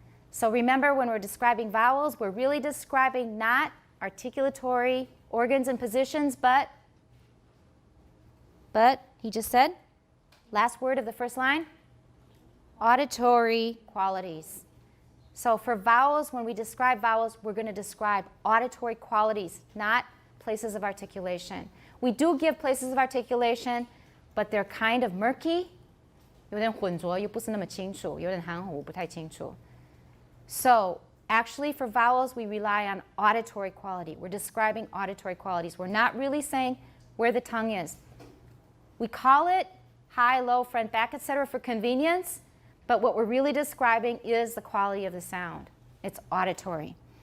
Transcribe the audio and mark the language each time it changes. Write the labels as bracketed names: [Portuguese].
[English] So remember, when we're describing vowels, we're really describing not articulatory organs and positions, but he just said, last word of the first line, auditory qualities. So for vowels, when we describe vowels, we're going to describe auditory qualities, not places of articulation. We do give places of articulation, but they're kind of murky. [Chinese] 有点混浊，又不是那么清楚，有点含糊，不太清楚. [English] So actually, for vowels, we rely on auditory quality. We're describing auditory qualities. We're not really saying where the tongue is. We call it high, low, front, back, etc. for convenience, but what we're really describing is the quality of the sound. It's auditory.